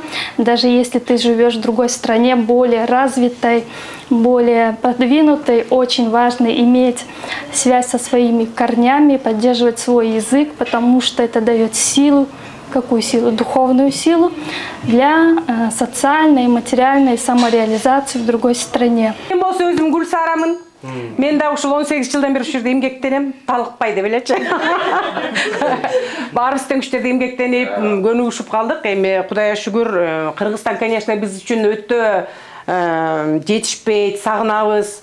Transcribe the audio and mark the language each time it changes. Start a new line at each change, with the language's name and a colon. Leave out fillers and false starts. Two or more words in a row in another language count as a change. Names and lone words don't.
Russian: Даже если ты живешь в другой стране, более развитой, более продвинутой, очень важно иметь связь со своими корнями, поддерживать свой язык, потому что это дает силу. Какую силу? Духовную силу для социальной, материальной самореализации в другой стране.
Kyrgyz: Мен да ушул 18 жылдан бери ушул жерде эмгектенем, талыкпай деп элечи. Баарыбыз тең ушул жерде эмгектенип, көнүгүшүп калдык. Эми Кудайга шүгүр, Кыргызстан, конечно, биз үчүн өтө жетишпейт, сагынабыз.